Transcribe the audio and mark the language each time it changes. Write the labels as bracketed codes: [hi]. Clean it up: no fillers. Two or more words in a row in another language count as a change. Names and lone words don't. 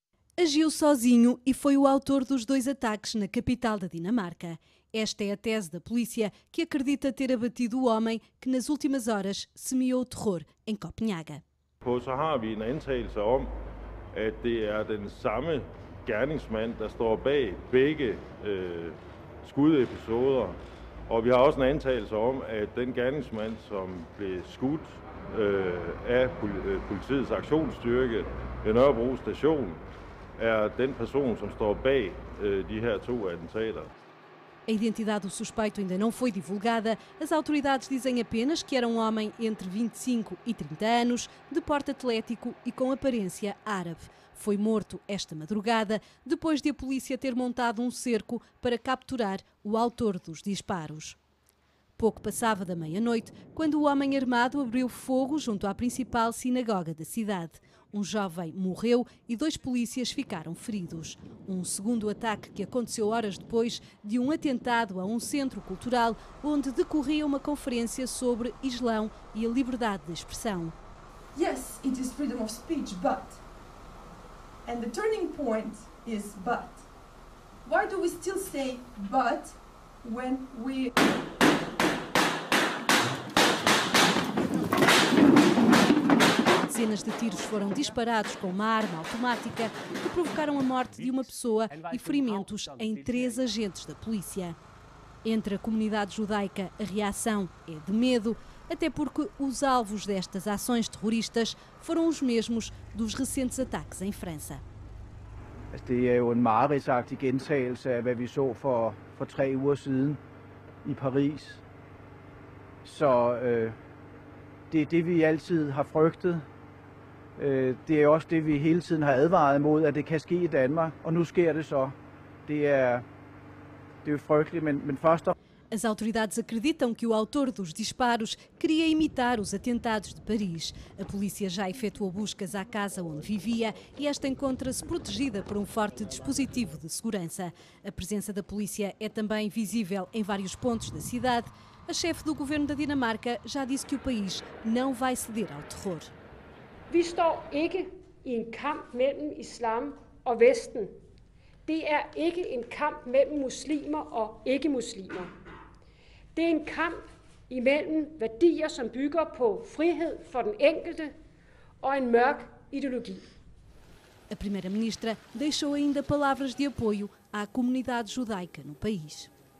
[pt] Agiu sozinho e foi o autor dos 2 ataques na capital da Dinamarca. Esta é a tese da polícia, que acredita ter abatido o homem que nas últimas horas semeou o terror em Copenhaga. [da] Så har vi en antagelse om, at det er den samme gerningsmand, der står bag begge skudepisoder. Og vi har også en antagelse om, at den gerningsmand, som blev skudt af politiets aktionsstyrke ved Nørrebro station, er den person, som står bag de her 2 attentater. [pt] A identidade do suspeito ainda não foi divulgada. As autoridades dizem apenas que era um homem entre 25 e 30 anos, de porte atlético e com aparência árabe. Foi morto esta madrugada, depois de a polícia ter montado um cerco para capturar o autor dos disparos. Pouco passava da meia-noite, quando o homem armado abriu fogo junto à principal sinagoga da cidade. Um jovem morreu e 2 polícias ficaram feridos. Um segundo ataque que aconteceu horas depois de um atentado a um centro cultural onde decorria uma conferência sobre Islão e a liberdade de expressão. [en] Yes, it is freedom of speech, but, and the turning point is but. Why do we still say but when we... [pt] Dezenas de tiros foram disparados com uma arma automática que provocaram a morte de uma pessoa e ferimentos em 3 agentes da polícia. Entre a comunidade judaica, a reação é de medo, até porque os alvos destas ações terroristas foram os mesmos dos recentes ataques em França. [da] Det er jo en mareridtsagtig gentagelse af, hvad vi så for 3 uger siden i Paris. Så det er det, vi altid har frygtet. Det er også det, vi hele tiden har advaret imod, at det kan ske i Danmark, og nu sker det så. Det er jo frygteligt, men først og [pt] As autoridades acreditam que o autor dos disparos queria imitar os atentados de Paris. A polícia já efetuou buscas à casa onde vivia e esta encontra-se protegida por um forte dispositivo de segurança. A presença da polícia é também visível em vários pontos da cidade. A chefe do governo da Dinamarca já disse que o país não vai ceder ao terror. [da] Vi står ikke i en kamp mellem islam og Vesten. Det er ikke en kamp mellem muslimer og ikke-muslimer. Det er en kamp imellem værdier, som bygger på frihed for den enkelte og en mørk ideologi. [pt] A primeira-ministra deixou ainda palavras de apoio à comunidade judaica no país.